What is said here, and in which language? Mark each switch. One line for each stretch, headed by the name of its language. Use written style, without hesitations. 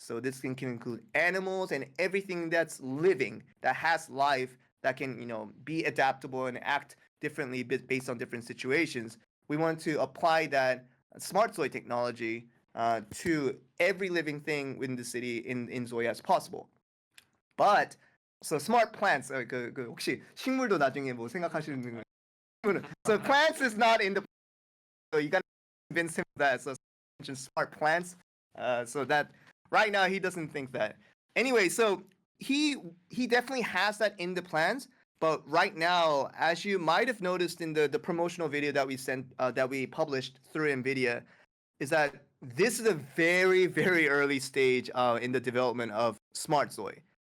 English: So this can include animals and everything that's living, that has life, that can be adaptable and act differently based on different situations. We want to apply that smart Zoi technology to every living thing within the city in Zoi as possible. But so smart plants,
Korean: 혹시 식물도 나중에 뭐 생각하시는 거?
English: So plants is not in the, so you gotta convince him that. So smart plants, so that right now he doesn't think that. Anyway, so he definitely has that in the plans. But right now, as you might have noticed in the promotional video that we published through NVIDIA, is that this is a very, very early stage in the development of Smart Zoi.